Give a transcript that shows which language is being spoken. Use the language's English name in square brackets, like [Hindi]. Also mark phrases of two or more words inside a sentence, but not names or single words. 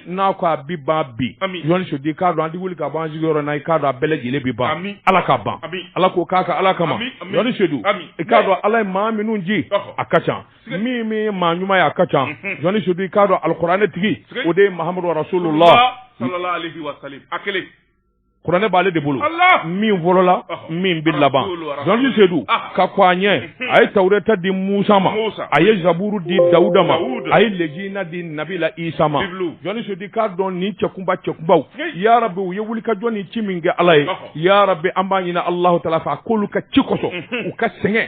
[Bambara] n'a ko a bi ban bi Ami. jɔnni sodi k'a dɔn an tɛ wuli ka bɔ an sigiyɔrɔ na i k'a dɔn a bɛɛ lajɛlen bi ban Ami. ala k'a ban Ami. ala k'o k'a ka ala kama Ami. Ami. jɔnni sedu Ami. i k'a dɔn ala ye maa minnu ji Ɔhɔ. a ka ca min ye maa ɲuman ye a ka ca jɔnni sedu i k'a dɔn alikuranɛ tigi Sigey. o de ye mahamadu rasulullah [Arabic] صلى الله عليه وسلم. [Bambara] Akele. kuranɛ b'ale de bolo Allah. min fɔlɔla min bɛ laban jɔnni sedu ka ko a ɲɛ a ye tawureta di musa ma Musa. a ye zaburu di dawuda ma Dawuda. a ye lejina di nabila isa ma Biblu. jɔnni sedu k'a dɔn nin cɛkunbaw yarabi u ye wulikajɔ ni ci min kɛ ala ye yarabi an b'a ɲini alahu taala fɛ a k'olu ka ci kosɔn u ka sɛgɛn